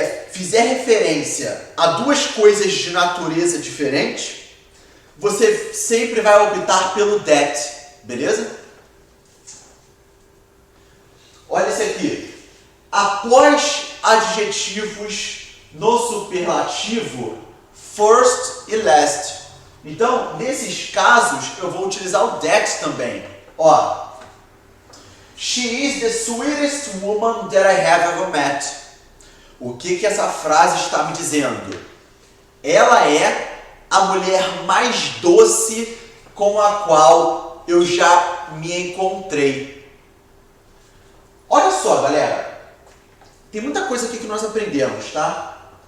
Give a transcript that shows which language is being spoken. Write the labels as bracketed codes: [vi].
[pt] fizer referência a duas coisas de natureza diferente, você sempre vai optar pelo that, beleza? Olha esse aqui. Após adjetivos no superlativo, first e last. Então, nesses casos, eu vou utilizar o that também. [en] Ó, she is the sweetest woman that I have ever met. [pt] O que essa frase está me dizendo? Ela é a mulher mais doce com a qual eu já me encontrei. Olha só, galera. Tem muita coisa aqui que nós aprendemos, tá?